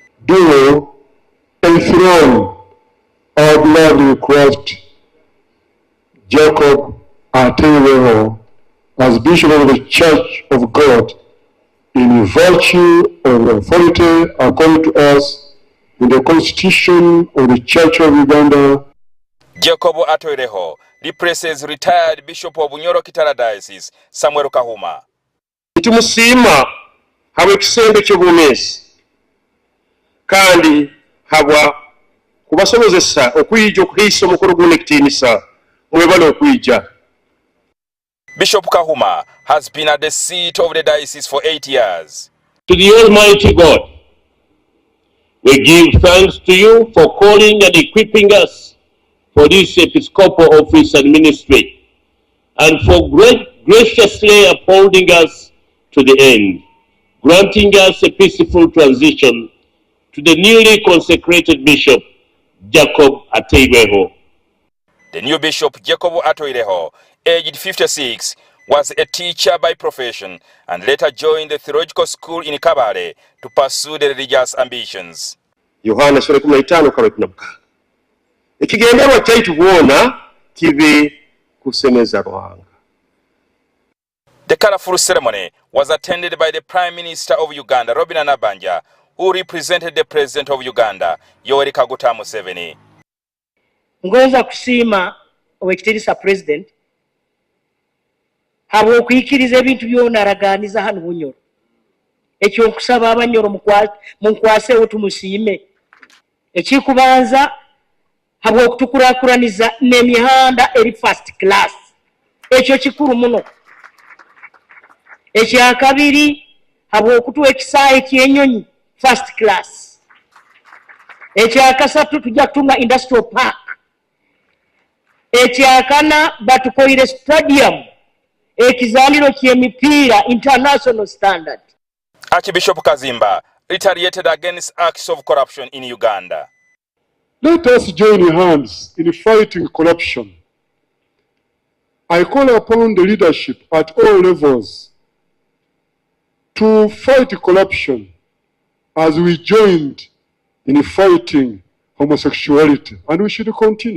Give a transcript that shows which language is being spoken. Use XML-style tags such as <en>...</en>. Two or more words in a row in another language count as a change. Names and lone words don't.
<en>do enthrone our beloved Christ Jacob Ateiweho as Bishop of the Church of God in virtue of the authority according to us in the Constitution of the Church of Uganda. Jacob Ateiweho replaces retired Bishop of Bunyoro Kitara Diocese, Samuel Kahuma.</en> <nyo>Tumusima habwa ekisembe ky'obumeezi kandi habwa kubasobozesa okuyija okuhiisa omukolo guno ekitiinisa mwebale okuyija.</nyo> <en>Bishop Kahuma has been at the seat of the diocese for 8 years. To the Almighty God, we give thanks to you for calling and equipping us for this episcopal office and ministry, and for graciously upholding us to the end, granting us a peaceful transition to the newly consecrated Bishop Jacob Ateiweho. The new Bishop Jacob Ateiweho, aged 56, was a teacher by profession and later joined the theological school in Kabale to pursue the religious ambitions.</en> <nyo>Yohana sura 15:16. Ekigenderwa kyaitu bwona kibe kusemeza Ruhanga.</nyo> <en>The colorful ceremony was attended by the Prime Minister of Uganda, Robin Nabanja, who represented the President of Uganda, Yoweri Kaguta Museveni.</en> <nyo>Ngoza kusiima Owekitiibwa President habwo okuyikiriza ebintu byona araganiza hano Bunyoro. Ekyo nkusaba Abanyoro munkwaseewo tumusiime. Ekikubanza habwo okutukurakuraniza n'emihanda eri</nyo> <en>first class.</en> <nyo>Ekyo kikuru muno. Ekyakabiri habwo okutuwa ekisaawe ky'ennyonyi</nyo> <en>first class.</en> <nyo>Ekyakasatu tujja kutunga</nyo> <en>industrial park.</en> <nyo>Ekyakana batukoire stadium ekizaliro ky'emipiira</nyo> <en>international standard. Archbishop Kazimba retaliated against acts of corruption in Uganda. Let us join hands in fighting corruption. I call upon the leadership at all levels to fight corruption as we joined in fighting homosexuality, and we should continue.</en>